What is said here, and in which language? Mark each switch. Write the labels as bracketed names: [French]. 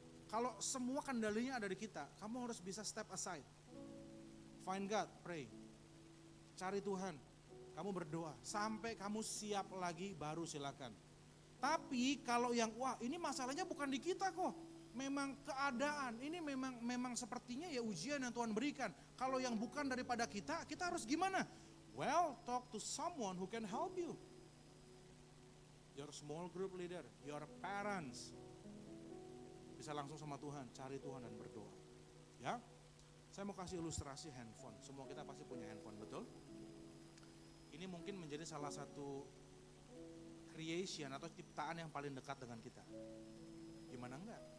[Indonesian] Kalau semua kendalinya ada di kita, kamu harus bisa step aside. [English] Find God, pray. [Indonesian] Cari Tuhan, kamu berdoa sampai kamu siap lagi baru silakan. Tapi kalau yang wah ini masalahnya bukan di kita kok, memang keadaan ini memang sepertinya ya ujian yang Tuhan berikan. Kalau yang bukan daripada kita harus gimana? [English] Well, talk to someone who can help you. Your small group leader, your parents. [Indonesian] Bisa langsung sama Tuhan, cari Tuhan dan berdoa. Ya, saya mau kasih ilustrasi handphone. Semua kita pasti punya handphone, betul? Ini mungkin menjadi salah satu creation atau ciptaan yang paling dekat dengan kita. Gimana enggak?